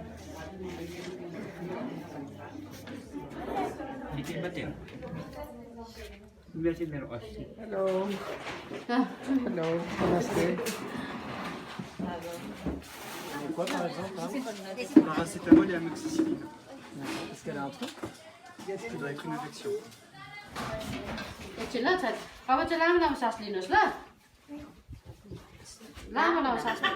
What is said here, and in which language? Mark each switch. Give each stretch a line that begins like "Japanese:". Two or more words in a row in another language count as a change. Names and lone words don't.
English: Hello. Hello. Namaste.
French: Quoi par exemple? Paracétamol et amoxicilline. Est-ce qu'elle a un truc? Ça doit être une infection.
Nepali: एकछिन ल छोरी अब चाहिँ लामो लामो सास लिनुहोस् ल लामो लामो सास